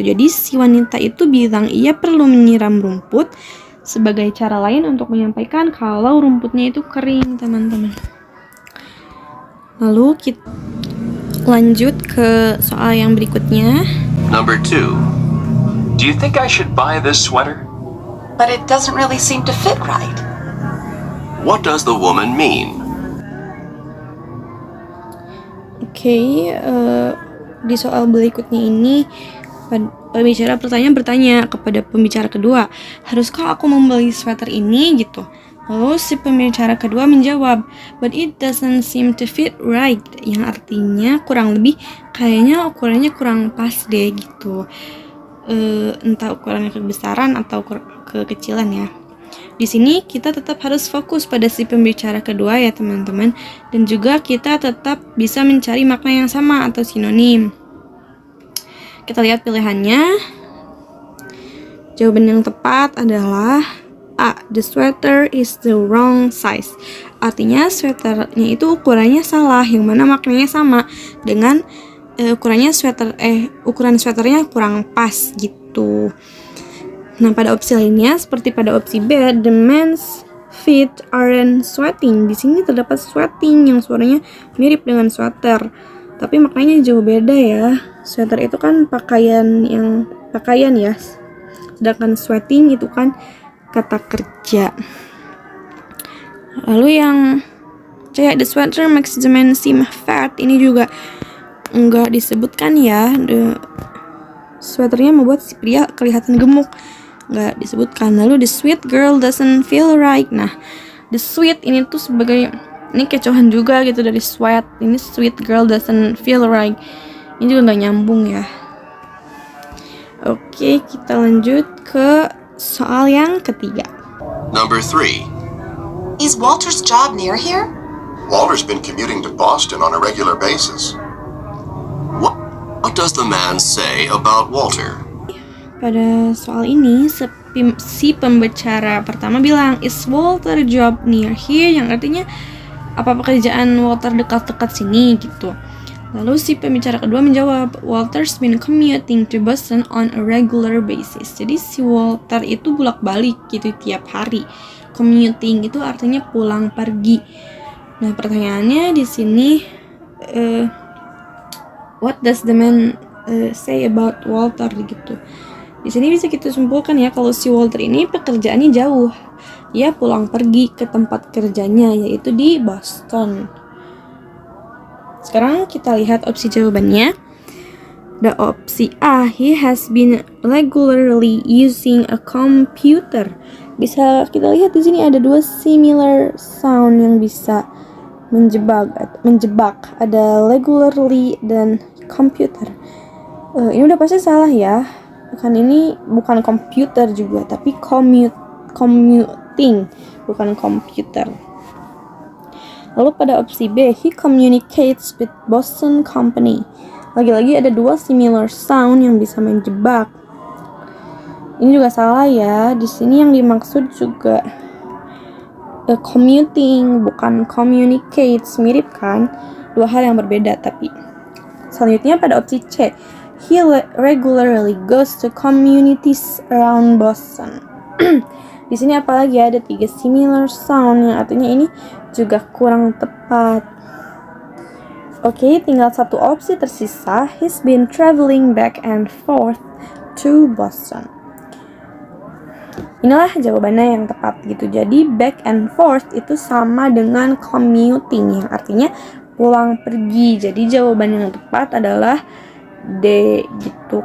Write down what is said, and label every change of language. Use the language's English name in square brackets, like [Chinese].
[Indonesian] Jadi si wanita itu bilang ia perlu menyiram rumput sebagai cara lain untuk menyampaikan kalau rumputnya itu kering, teman-teman. Lalu kita lanjut ke soal yang berikutnya. [English] Number 2. Do you think I should buy this sweater? But it doesn't really seem to fit right. What does the woman mean? [Indonesian] Oke, di soal berikutnya ini pembicara bertanya kepada pembicara kedua, haruskah aku membeli sweater ini gitu. Lalu si pembicara kedua menjawab, [English] but it doesn't seem to fit right, [Indonesian] yang artinya kurang lebih kayaknya ukurannya kurang pas deh gitu. Entah ukurannya kebesaran atau kekecilan ya. Di sini kita tetap harus fokus pada si pembicara kedua ya teman-teman, dan juga kita tetap bisa mencari makna yang sama atau sinonim. Kita lihat pilihannya. Jawaban yang tepat adalah [English] A. The sweater is the wrong size. [Indonesian] Artinya sweaternya itu ukurannya salah, yang mana maknanya sama dengan ukuran sweaternya kurang pas gitu. Nah, pada opsi lainnya seperti pada opsi B, [English] the men's feet aren't sweating. [Indonesian] Di sini terdapat sweating yang suaranya mirip dengan sweater, tapi maknanya jauh beda ya. Sweater itu kan pakaian ya, sedangkan sweating itu kan kata kerja. Lalu yang C, [English] the sweater makes the man seem fat, [Indonesian] ini juga enggak disebutkan ya. The sweaternya membuat si pria kelihatan gemuk, enggak disebutkan. [English] Lalu the sweet girl doesn't feel right. [Indonesian] Nah, the sweet ini tuh sebagai, ini kecohan juga gitu dari sweat. Ini [English] sweet girl doesn't feel right, [Indonesian] ini juga nggak nyambung ya. Oke, kita lanjut ke soal yang ketiga. [English] Number 3. Is Walter's job near here? Walter's been commuting to Boston on a regular basis. What does the man say about Walter? [Indonesian] Pada soal ini, si pembicara pertama bilang, [English] is Walter job near here? [Indonesian] Yang artinya, apa pekerjaan Walter dekat-dekat sini gitu. Lalu si pembicara kedua menjawab, [English] Walter's been commuting to Boston on a regular basis. [Indonesian] Jadi si Walter itu bolak-balik gitu tiap hari. Commuting itu artinya pulang pergi. Nah, pertanyaannya di sini, [English] what does the man say about Walter [Indonesian] gitu. Di sini bisa kita simpulkan ya, kalau si Walter ini pekerjaannya jauh. Dia pulang pergi ke tempat kerjanya, yaitu di Boston. Sekarang kita lihat opsi jawabannya. [English] The opsi A, he has been regularly using a computer. [Indonesian] Bisa kita lihat di sini ada dua similar sound yang bisa menjebak. Ada regularly dan computer. Ini udah pasti salah ya. Bukan komputer juga, tapi commuting, bukan komputer. Lalu pada opsi B, [English] he communicates with Boston Company. [Indonesian] Lagi-lagi ada dua similar sound yang bisa menjebak. Ini juga salah ya. Di sini yang dimaksud juga commuting, bukan communicates. Mirip kan? Dua hal yang berbeda tapi. Selanjutnya pada opsi C, [English] he regularly goes to communities around Boston. [Indonesian] Di sini apalagi ada 3 similar sound yang artinya ini juga kurang tepat. Oke, tinggal satu opsi tersisa. [English] He's been traveling back and forth to Boston. [Indonesian] Inilah jawabannya yang tepat gitu. Jadi [English] back and forth [Indonesian] itu sama dengan commuting yang artinya pulang pergi. Jadi jawaban yang tepat adalah D gitu.